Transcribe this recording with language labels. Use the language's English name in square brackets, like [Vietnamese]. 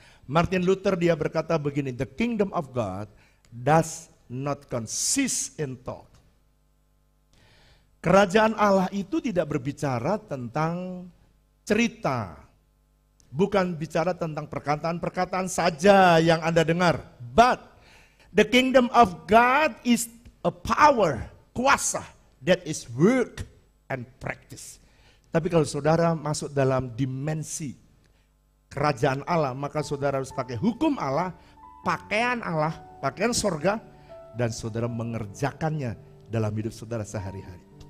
[English] Martin Luther [Indonesian] dia berkata begini, [English] the kingdom of God does not consist in talk. [Indonesian] Kerajaan Allah itu tidak berbicara tentang cerita, bukan bicara tentang perkataan-perkataan saja yang Anda dengar. [English] But the kingdom of God is a power, kuasa, that is work and practice. [Indonesian] Tapi kalau saudara masuk dalam dimensi kerajaan Allah, maka saudara harus pakai hukum Allah, pakaian Allah, pakaian sorga, dan saudara mengerjakannya dalam hidup saudara sehari-hari.